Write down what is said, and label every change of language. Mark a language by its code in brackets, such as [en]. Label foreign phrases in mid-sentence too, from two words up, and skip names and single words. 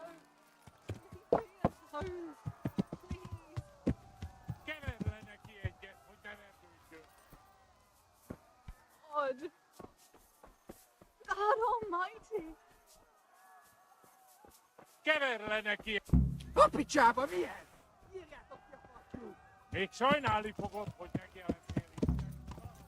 [en] Leave me alone. Please. [hu] Keresd le neki egyet, hogy ne vergődjön. [en] God. God Almighty. [hu] Keresd le neki. A picsába, mi ez? Írjátok ki a fattyút! Még sajnálni fogod, hogy megjelentél itt, de szarok.